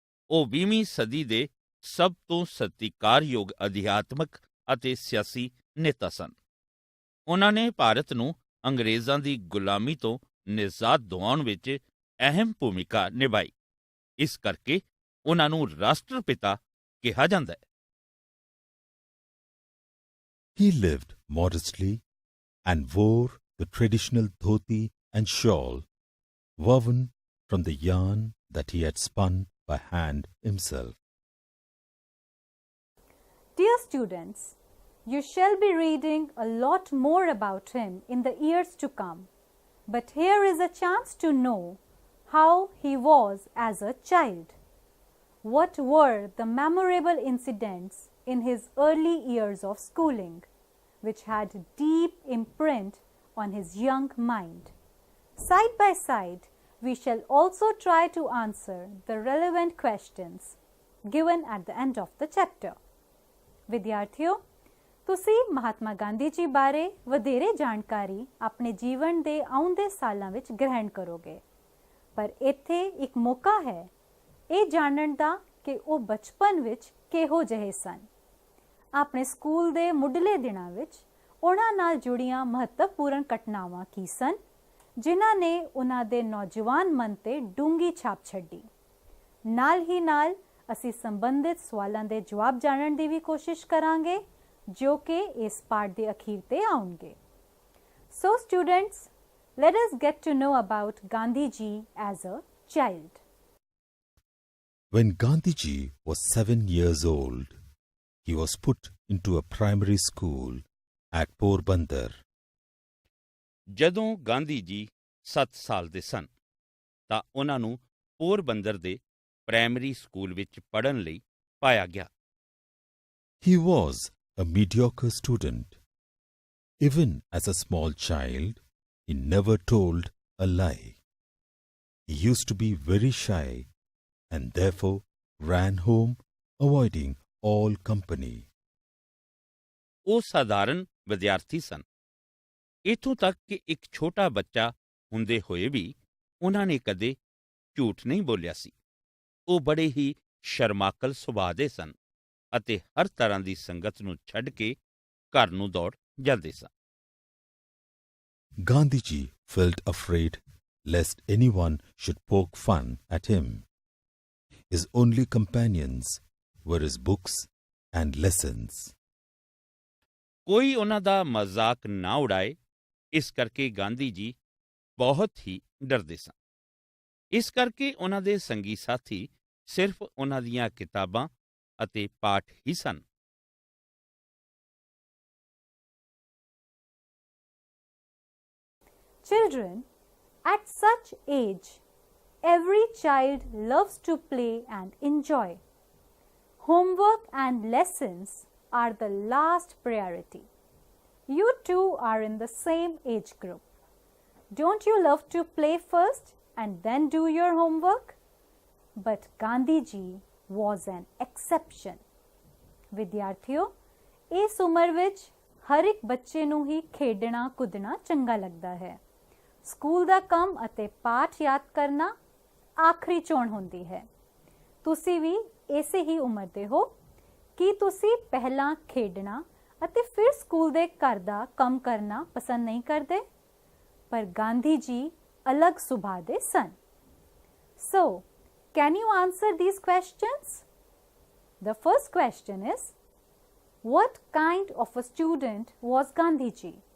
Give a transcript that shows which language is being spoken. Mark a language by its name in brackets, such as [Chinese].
[Punjabi] ਉਹ 20ਵੀਂ ਸਦੀ ਦੇ ਸਭ ਤੋਂ ਸਤਿਕਾਰਯੋਗ ਅਧਿਆਤਮਕ ਅਤੇ ਸਿਆਸੀ ਨੇਤਾ ਸਨ। ਉਹਨਾਂ ਨੇ ਭਾਰਤ ਨੂੰ ਅੰਗਰੇਜ਼ਾਂ ਦੀ ਗੁਲਾਮੀ ਤੋਂ ਨਿਜਾਤ ਦਿਵਾਉਣ ਵਿੱਚ ਅਹਿਮ ਭੂਮਿਕਾ ਨਿਭਾਈ। ਇਸ ਕਰਕੇ ਉਹਨਾਂ ਨੂੰ ਰਾਸ਼ਟਰਪਿਤਾ ਕਿਹਾ ਜਾਂਦਾ ਹੈ। [English] He lived modestly and wore the traditional dhoti and shawl woven from the yarn that he had spun by hand himself. Dear students, you shall be reading a lot more about him in the years to come, but here is a chance to know how he was as a child. What were the memorable incidents in his early years of schooling, which had deep imprint on his young mind? Side by side, we shall also try to answer the relevant questions. given at the end of the chapter. [Punjabi] ਵਿਦਿਆਰਥੀਓ, ਤੁਸੀਂ ਮਹਾਤਮਾ ਗਾਂਧੀ ਜੀ ਬਾਰੇ ਵਧੇਰੇ ਜਾਣਕਾਰੀ ਆਪਣੇ ਜੀਵਨ ਦੇ ਆਉਂਦੇ ਸਾਲਾਂ ਵਿੱਚ ਗ੍ਰਹਿਣ ਕਰੋਗੇ, ਪਰ ਇੱਥੇ ਇੱਕ ਮੌਕਾ ਹੈ ਇਹ ਜਾਣਨ ਦਾ ਕਿ ਉਹ ਬਚਪਨ ਵਿੱਚ ਕਿਹੋ ਜਿਹੇ ਸਨ। ਆਪਣੇ ਸਕੂਲ ਦੇ ਮੁੱਢਲੇ ਦਿਨਾਂ ਵਿੱਚ ਉਹਨਾਂ ਨਾਲ ਜੁੜੀਆਂ ਮਹੱਤਵਪੂਰਨ ਘਟਨਾਵਾਂ ਕੀ ਸਨ ਜਿਨ੍ਹਾਂ ਨੇ ਉਹਨਾਂ ਦੇ ਨੌਜਵਾਨ ਮਨ 'ਤੇ ਡੂੰਘੀ ਛਾਪ ਛੱਡੀ। ਨਾਲ ਹੀ ਨਾਲ ਅਸੀਂ ਸੰਬੰਧਿਤ ਸਵਾਲਾਂ ਦੇ ਜਵਾਬ ਜਾਣਨ ਦੀ ਵੀ ਕੋਸ਼ਿਸ਼ ਕਰਾਂਗੇ ਜੋ ਕਿ ਇਸ ਪਾਠ ਦੇ ਅਖੀਰ 'ਤੇ ਆਉਣਗੇ। [English] So students, let us get to know about Gandhiji as a child. When Gandhiji was 7 years old, he was put into a primary school at Porbandar. [Punjabi] ਜਦੋਂ ਗਾਂਧੀ ਜੀ 7 ਸਾਲ ਦੇ ਸਨ ਤਾਂ ਉਹਨਾਂ ਨੂੰ ਪੋਰਬੰਦਰ ਦੇ ਪ੍ਰਾਇਮਰੀ ਸਕੂਲ ਵਿੱਚ ਪੜ੍ਹਨ ਲਈ ਪਾਇਆ ਗਿਆ। [English] He was a mediocre student. Even as a small child, he never told a lie. He used to be very shy and therefore ran home, avoiding all company. [Punjabi] ਉਹ ਸਾਧਾਰਨ ਵਿਦਿਆਰਥੀ ਸਨ। ਇੱਥੋਂ ਤੱਕ ਕਿ ਇੱਕ ਛੋਟਾ ਬੱਚਾ ਹੁੰਦੇ ਹੋਏ ਵੀ ਉਹਨਾਂ ਨੇ ਕਦੇ ਝੂਠ ਨਹੀਂ ਬੋਲਿਆ ਸੀ। ਉਹ ਬੜੇ ਹੀ ਸ਼ਰਮਾਕਲ ਸੁਭਾਅ ਦੇ ਸਨ ਅਤੇ ਹਰ ਤਰ੍ਹਾਂ ਦੀ ਸੰਗਤ ਨੂੰ ਛੱਡ ਕੇ ਘਰ ਨੂੰ ਦੌੜ ਜਾਂਦੇ ਸਨ। [English] Gandhiji felt afraid lest anyone should poke fun at him. His only companions were his books and lessons. [Punjabi] ਕੋਈ ਉਹਨਾਂ ਦਾ ਮਜ਼ਾਕ ਨਾ ਉਡਾਏ, ਇਸ ਕਰਕੇ ਗਾਂਧੀ ਜੀ ਬਹੁਤ ਹੀ ਡਰਦੇ ਸਨ। ਇਸ ਕਰਕੇ ਉਹਨਾਂ ਦੇ ਸੰਗੀ ਸਾਥੀ ਸਿਰਫ ਉਹਨਾਂ ਦੀਆਂ ਕਿਤਾਬਾਂ ਅਤੇ ਪਾਠ ਹੀ ਸਨ। [English] Children, at such age, every child loves to play and enjoy. Homework and lessons are the last priority. You too are in the same age group. Don't you love to play first and then do your homework? But Gandhiji was an exception. [Punjabi] ਵਿਦਿਆਰਥੀਓ, ਇਸ ਉਮਰ ਵਿੱਚ ਹਰ ਇੱਕ ਬੱਚੇ ਨੂੰ ਹੀ ਖੇਡਣਾ ਕੁੱਦਣਾ ਚੰਗਾ ਲੱਗਦਾ ਹੈ। ਸਕੂਲ ਦਾ ਕੰਮ ਅਤੇ ਪਾਠ ਯਾਦ ਕਰਨਾ ਆਖਰੀ ਚੋਣ ਹੁੰਦੀ ਹੈ। ਤੁਸੀਂ ਵੀ ਇਸੇ ਹੀ ਉਮਰ ਦੇ ਹੋ। ਕੀ ਤੁਸੀਂ ਪਹਿਲਾਂ ਖੇਡਣਾ ਅਤੇ ਫਿਰ ਸਕੂਲ ਦੇ ਘਰ ਦਾ ਕੰਮ ਕਰਨਾ ਪਸੰਦ ਨਹੀਂ ਕਰਦੇ? ਪਰ ਗਾਂਧੀ ਜੀ ਅਲੱਗ ਸੁਭਾਅ ਦੇ ਸਨ। [English] So, can you answer these questions? The first question is, what kind of a student was Gandhiji?